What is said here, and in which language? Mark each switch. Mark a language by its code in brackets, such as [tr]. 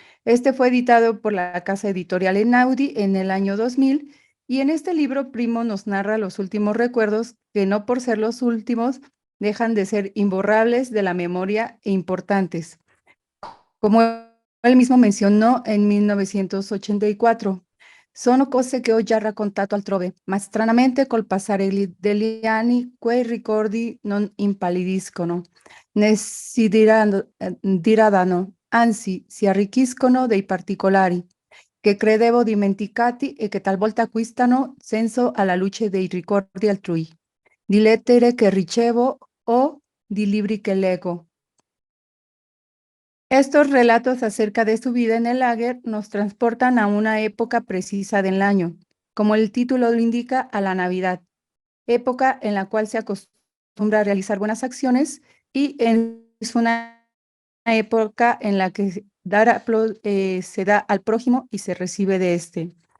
[es] Este fue editado por la casa editorial Einaudi en el año 2000, y en este libro Primo nos narra los últimos recuerdos que, no por ser los últimos, dejan de ser imborrables de la memoria e importantes, como él mismo mencionó en 1984. [it] Sono cose che ho già raccontato altrove, ma stranamente col passare degli anni quei ricordi non impallidiscono, né si diradano, anzi si arricchiscono dei particolari che credevo dimenticati e che talvolta acquistano senso alla luce dei ricordi altrui, di lettere che ricevo o di libri che leggo. [es] Estos relatos acerca de su vida en el lager nos transportan a una época precisa del año, como el título lo indica, a la Navidad, época en la cual se acostumbra a realizar buenas acciones y es una época en la que se da al prójimo y se recibe de este.